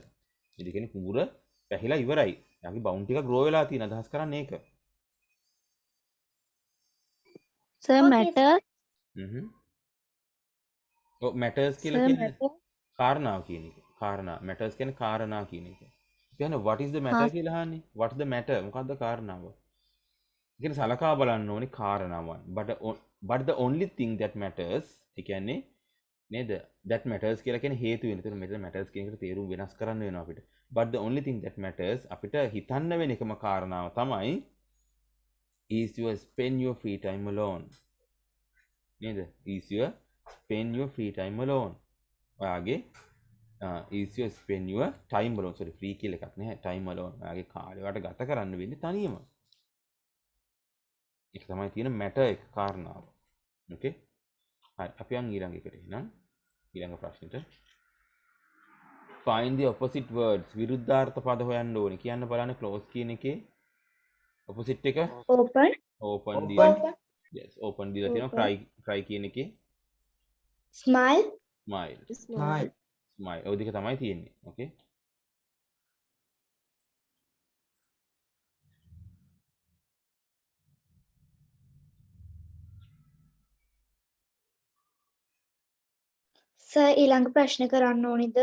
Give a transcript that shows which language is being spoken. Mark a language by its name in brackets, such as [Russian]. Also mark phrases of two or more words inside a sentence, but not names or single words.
[Sinhala] ඒ කියන්නේ කුඹුර පැහිලා ඉවරයි. එයාගේ බවුන්ටි එක ග්‍රෝ වෙලා තියෙන අදහස් කරන්නේ ඒක. සර් Okay. මැටර් ඔව් මැටර්ස් කියලා සර් කියන්නේ මැටර් කාරණාව කියන එක. කාරණා මැටර්ස් කියන්නේ කාරණා කියන එක. කියන්නේ [English] what is the matter [Sinhala] හා කියලා අහන්නේ. [English] what's the matter? [Sinhala] මොකද්ද කාරණාව? ඒ කියන්නේ සලකා බලන්න ඕනේ කාරණාවන්. [English] but the only thing that matters [Sinhala] ඒ කියන්නේ නේද? [English] that matters [Sinhala] කියලා කියන්නේ හේතු වෙන. ඒතර මෙතන matters කියන එකට තේරුම් වෙනස් කරන්න වෙනවා අපිට. [English] but the only thing that matters [Sinhala] අපිට හිතන්න වෙන එකම කාරණාව තමයි [English] is you spend your free time alone. [Sinhala] නේද? [English] is you spend your free time alone. ඔයාගේ is you spend your time alone. sorry free [Sinhala] කියලා එකක් නැහැ. [English] time alone. [Sinhala] ඔයාගේ කාලය වට ගත කරන්න වෙන්නේ තනියම. ඒක තමයි තියෙන matter එක කාරණාව. okay? හරි අපි යන් ඊළඟ එකට එහෙනම් ඊළඟ ප්‍රශ්නෙට [English] find the opposite words [Sinhala] විරුද්ධාර්ථ පද හොයන්න ඕනේ. කියන්න බලන්න close කියන එකේ opposite එක [English] open. [Sinhala] open දීලා [English] Open. yes open [Sinhala] දීලා තියෙනවා cry කියන එකේ [English] Smile. smile Smile. [Sinhala] smile ඔය දෙක තමයි තියෙන්නේ. okay? සර් ඊළඟ ප්‍රශ්න කරන්න ඕනිද?